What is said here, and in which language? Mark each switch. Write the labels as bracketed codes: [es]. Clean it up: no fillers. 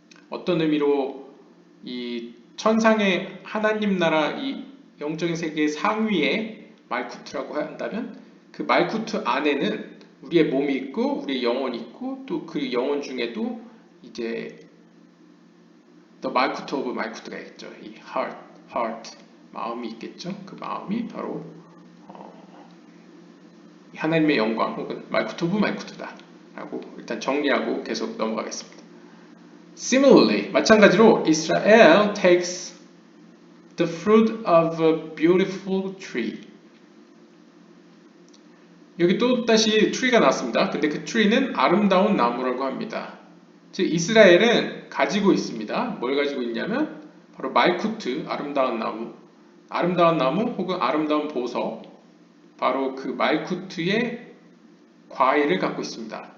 [ko] 어떤 의미로 이 천상의 하나님 나라 이 영적인 세계의 상위에 말쿠트라고 한다면 그 말쿠트 안에는 우리의 몸이 있고 우리의 영혼이 있고 또 그 영혼 중에도 이제 the 말쿠트 오브 말쿠트가 있죠. 이 heart 마음이 있겠죠. 그 마음이 바로 하나님의 영광 혹은 말쿠트 오브 말쿠트다 라고 일단 정리하고 계속 넘어가겠습니다. [en] Similarly, [ko] 마찬가지로 [en] Israel takes the fruit of a beautiful tree. [ko] 여기 또 다시 tree가 나왔습니다. 근데 그 tree는 아름다운 나무라고 합니다. 즉 이스라엘은 가지고 있습니다. 뭘 가지고 있냐면 바로 말쿠트, 아름다운 나무 혹은 아름다운 보석, 바로 그 말쿠트의 과일을 갖고 있습니다.